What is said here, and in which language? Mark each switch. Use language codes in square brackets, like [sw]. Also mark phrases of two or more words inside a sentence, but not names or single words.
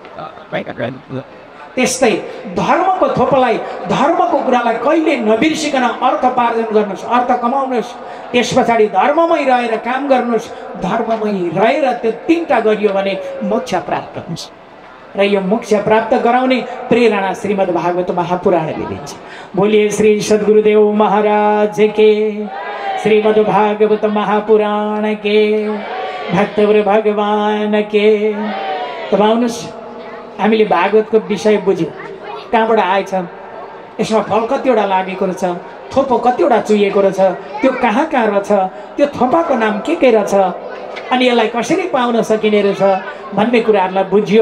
[ne] त्यस्तै धर्मको थोपोलाई, धर्मको कुरालाई कहिले नबिर्सिकन अर्थोपार्जन गर्नुहोस्, अर्थ कमाउनुहोस्। त्यस पछाडि धर्ममै रहेर काम गर्नुहोस्। धर्ममै रहेर त्यो तीनटा गरियो भने मोक्ष प्राप्त हुन्छ। र यो मोक्ष प्राप्त गराउने प्रेरणा श्रीमद् भागवत महापुराणले दिन्छ। [hi] बोलिए श्री सद्गुरुदेव महाराज के, श्रीमद् भागवत महापुराण के, भक्तवर भगवान के। [ne] तब आउनुहोस्, हामीले भागवतको विषय बुझ्यौँ, कहाँबाट आएछ, यसमा फल कतिवटा लागेको रहेछ, थोपो कतिवटा चुहिएको रहेछ, त्यो कहाँ कहाँ रहेछ, त्यो थोपाको नाम के रहेछ, अनि यसलाई कसरी पाउन सकिने रहेछ भन्ने कुराहरूलाई बुझ्यो।